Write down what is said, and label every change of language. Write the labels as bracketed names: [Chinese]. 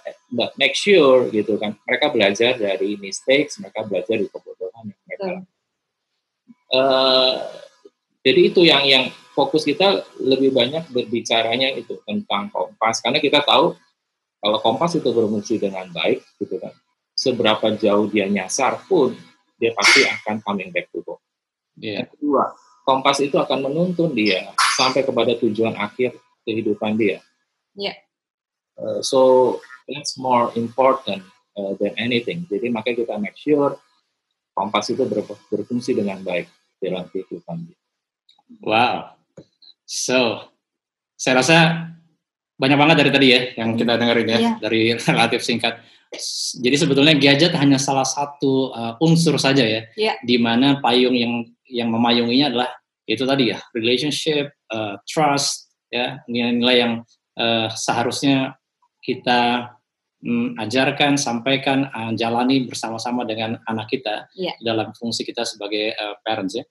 [English] But make sure [Indonesian] gitu kan, mereka belajar dari mistakes, mereka belajar dari kebodohan yang mereka jadi itu yang fokus kita lebih banyak berbicaranya itu tentang kompas, karena kita tahu kalau kompas itu berfungsi dengan baik gitu kan, seberapa jauh dia nyasar pun dia pasti akan [English] coming back to home. [Indonesian] Yang kedua, kompas itu akan menuntun dia sampai kepada tujuan akhir kehidupan dia. [English] So that's more important than anything. [Indonesian] Jadi makanya kita [English] make sure [Indonesian] kompas itu berfungsi dengan baik dalam kehidupan dia. Wow. So, saya rasa banyak banget dari tadi ya yang kita dengerin ya, dari relatif singkat. Jadi sebetulnya gadget hanya salah satu unsur saja ya, di mana payung yang memayunginya adalah itu tadi ya, relationship, trust, ya, nilai-nilai yang seharusnya kita ajarkan, sampaikan, jalani bersama-sama dengan anak kita dalam fungsi kita sebagai parents ya.